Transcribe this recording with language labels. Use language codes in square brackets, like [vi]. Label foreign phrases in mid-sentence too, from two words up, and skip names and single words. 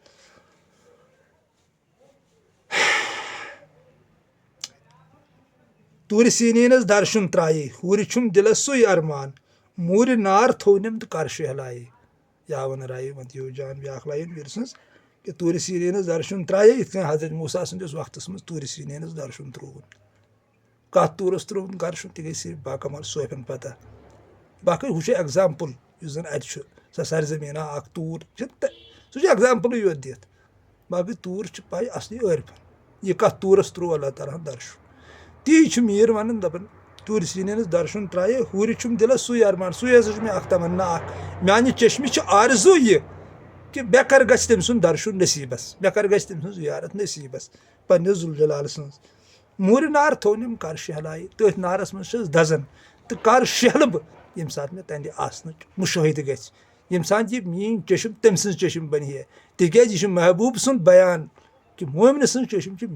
[ks] تورِ سیٖنِینس درشُن ترٛایے ہُرِ چھُم دِلس سُے ارمان موٗرِ نار تھوونٮ۪م تہٕ کر شہلایے یاون رایے ونٛدٕ یوٗ جان بیاکھ لایِن میٖرٕ سٕنٛز کہِ تورِ سیٖنِینس درشُن ترٛایے یِتھ کٔنۍ حضرت موٗسا سٕنٛدِس وقتس منٛز تورِ سیٖنِینس درشُن ترٛووُن کتھ تورس ترٛووُن درشُن تہِ گٔے صرف باکمال صوفین پتہ باقٕے ہُہ چھُ ایٚگزامپٕل یُس زن اتہِ چھُ سۄ سرزمیٖنا اکھ توٗر چھِ سُہ چھُ ایٚگزامپٕلٕے یوت دِتھ باقٕے توٗر چھِ پاے اصلی عٲرفن یہِ کتھ توٗرس ترٛوو اللہ تعالیٰ ہن درشُن تی چھُ میٖر ونان دپان تورِ سیٖنِینس درشُن ترٛایے ہُرِ چھُم دِلس سُے ارمان سُے ہسا چھُ مےٚ اکھ تمنا اکھ میانہِ چشمہِ چھِ آرزوٗ یہِ کہِ مےٚ کر گژھِ تٔمۍ سُنٛد درشُن نصیٖبس مےٚ کر گژھِ تٔمۍ سٕنٛز زیارت نصیٖبس پننِس ذوالجلال سٕنٛز موٗرِ نار تھوونٮ۪م کر شہلایے تٔتھۍ نارس منٛز چھس دزان تہٕ کر شہلہٕ بہٕ ییٚمہِ ساتہٕ مےٚ تنٛدِ آسنٕچ مُشٲہدٕ گژھِ ییٚمہِ ساتہٕ یہِ میٲنۍ چشم تٔمۍ سٕنٛز چشم بنہِ ہے تِکیٛازِ یہِ چھُ محبوٗب سُنٛد بیان کہِ مومنہٕ سٕنٛز چشم چھِ